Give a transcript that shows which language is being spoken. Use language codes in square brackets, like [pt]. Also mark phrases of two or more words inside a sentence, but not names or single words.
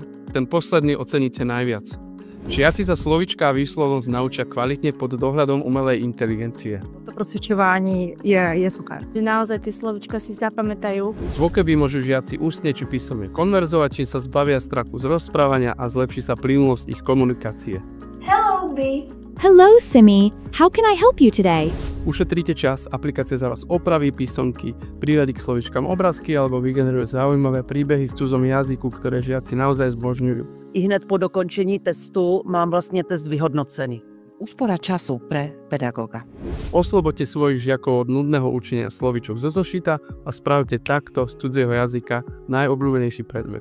[sk] Ten posledný oceníte najviac. Žiaci sa slovíčka a výslovnosť naučia kvalitne pod dohľadom umelej inteligencie. [cs] To procvičování je super. [sk] Že naozaj tie slovíčka si zapamätajú. Z Voceby môžu žiaci ústne či písomne konverzovať, čím sa zbavia strachu z rozprávania a zlepší sa plynulosť ich komunikácie. [en] Hello, B. Hello, Simi. How can I help you today? [sk] Ušetríte čas, aplikácia za vás opraví písomky, priradí k slovíčkam obrázky alebo vygeneruje zaujímavé príbehy v cudzom jazyku, ktoré žiaci naozaj zbožňujú. [cs] I hned po dokončení testu mám vlastně test vyhodnocený. [sk] Úspora času pre pedagoga. Osloboďte svojich žiakov od nudného učenia slovíčok zo zošita a spravte takto z cudzieho jazyka najobľúbenejší predmet.